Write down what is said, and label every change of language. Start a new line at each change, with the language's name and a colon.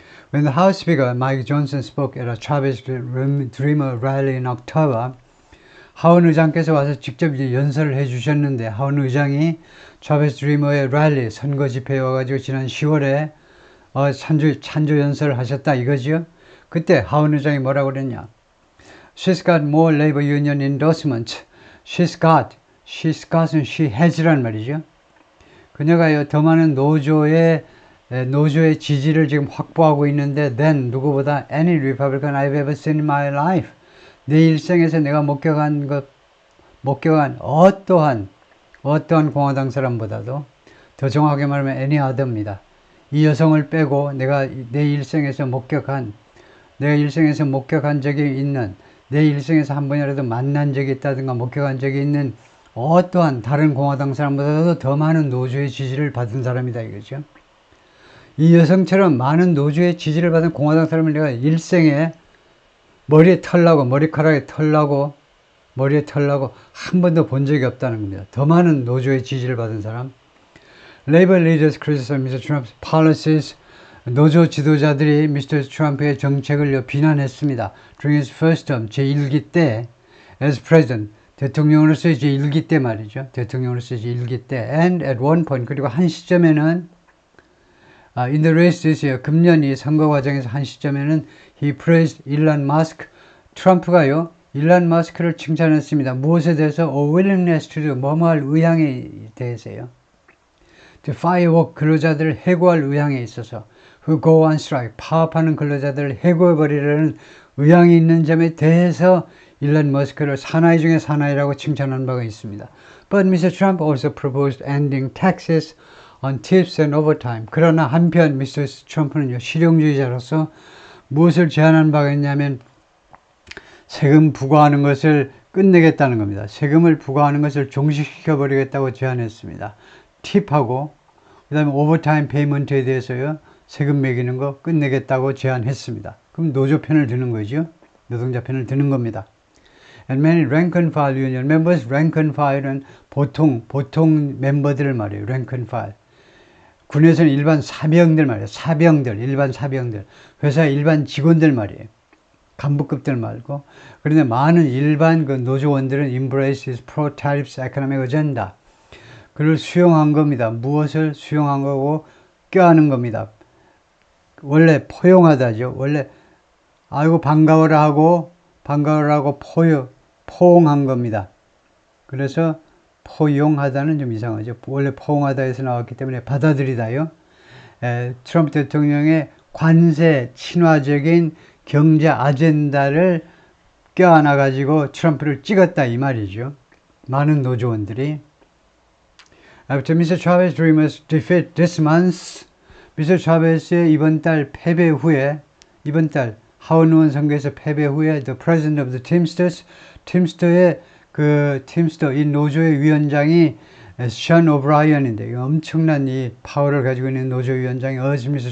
English: When the House Speaker Mike Johnson spoke at a Chavez Dreamer rally in October,
Korean: 하원 의장께서 와서 직접 이제 연설을 해주셨는데 하원 의장이 차베스 드리머의 랠리 선거 집회에 와가지고 지난 10월에 찬조 연설을 하셨다 이거지요. 그때 하원 의장이 뭐라고 그랬냐?
English: She's got more labor union endorsement. She's got은 she has란 말이죠.
Korean: 그녀가요 더 많은 노조의 지지를 지금 확보하고 있는데 than 누구보다
English: any Republican I've ever seen in my life.
Korean: 내 일생에서 내가 목격한 어떠한 공화당 사람보다도 더 정확하게 말하면 any other입니다. 이 여성을 빼고 내가 일생에서 목격한 적이 있는, 내 일생에서 한 번이라도 만난 적이 있다든가 목격한 적이 있는 어떠한 다른 공화당 사람보다도 더 많은 노조의 지지를 받은 사람이다 이거죠. 이 여성처럼 많은 노조의 지지를 받은 공화당 사람을 내가 일생에 머리카락에 털나고 한 번도 본 적이 없다는 겁니다. 더 많은 노조의 지지를 받은 사람.
English: Labor leaders criticize Mr. Trump's policies.
Korean: 노조 지도자들이
English: Mr.
Korean: 트럼프의 정책을 비난했습니다.
English: During his first term,
Korean: 제1기 때,
English: as president,
Korean: 대통령으로서의 제1기 때 말이죠. 대통령으로서의 제1기 때,
English: and at one point,
Korean: 그리고 한 시점에는
English: in the race this year,
Korean: 금년 이 선거 과정에서 한 시점에는
English: he praised Elon Musk.
Korean: 트럼프가요, 일론 머스크를 칭찬했습니다. 무엇에 대해서?
English: A willingness to do,
Korean: 뭐뭐할 의향에 대해서요. To firework, 근로자들을 해고할 의향에 있어서.
English: Who go on strike,
Korean: 파업하는 근로자들을 해고해버리려는 의향이 있는 점에 대해서 일론 머스크를 사나이 중에 사나이라고 칭찬한 바가 있습니다.
English: But Mr. Trump also proposed ending taxes on tips and overtime.
Korean: 그러나 한편 Mr. 트럼프는요, 실용주의자로서 무엇을 제안한 바가 있냐면 세금 부과하는 것을 끝내겠다는 겁니다. 세금을 부과하는 것을 종식시켜 버리겠다고 제안했습니다. 팁하고 그 다음에 오버타임 페이먼트에 대해서요, 세금 매기는 거 끝내겠다고 제안했습니다. 그럼 노조 편을 드는 거죠. 노동자 편을 드는 겁니다.
English: And many rank and file union members, rank and file은
Korean: 보통 멤버들을 말해요.
English: rank and file.
Korean: 군에서는 일반 사병들 말이에요. 사병들, 일반 사병들. 회사의 일반 직원들 말이에요. 간부급들 말고. 그런데 많은 일반 그 노조원들은
English: embrace this pro-tariffs economic agenda.
Korean: 그를 수용한 겁니다. 무엇을 수용한 거고 껴안은 겁니다. 원래 포용하다죠. 원래 아이고 반가워라 하고 포용한 겁니다. 그래서 포용하다는 좀 이상하죠. 원래 포용하다에서 나왔기 때문에 받아들이다요. 트럼프 대통령의 관세 친화적인 경제 아젠다를 껴안아 가지고 트럼프를 찍었다 이 말이죠. 많은 노조원들이. After Mr.
English: Chavez Dreamer's defeat this month, Mr.
Korean: Chavez의 이번 달 패배 후에, 이번 달 하원 의원 선거에서 패배 후에
English: the president of the Teamsters,
Korean: 팀스터 이 노조의 위원장이 션 오브라이언인데 엄청난 이 파워를 가지고 있는 노조 위원장이
English: urged Mr.